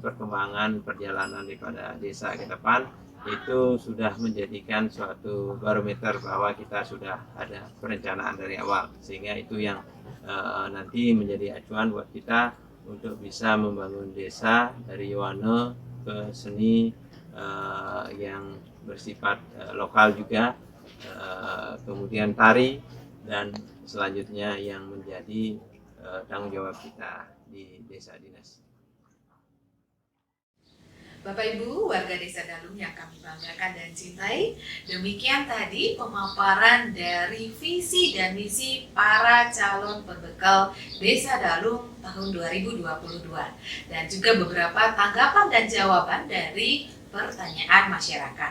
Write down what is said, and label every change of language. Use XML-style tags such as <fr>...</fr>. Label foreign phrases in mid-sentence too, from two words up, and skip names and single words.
<id>perkembangan perjalanan daripada desa ke depan itu sudah menjadikan suatu barometer bahwa kita sudah ada perencanaan dari awal, sehingga itu yang nanti menjadi acuan buat kita untuk bisa membangun desa dari Yohane ke seni yang bersifat lokal juga, kemudian tari, dan selanjutnya yang menjadi tanggung jawab kita di desa dinas. Bapak Ibu, warga Desa Dalung yang kami banggakan dan cintai, demikian tadi pemaparan dari visi dan misi para calon pembekal Desa Dalung tahun 2022 dan juga beberapa tanggapan dan jawaban dari pertanyaan masyarakat.</id>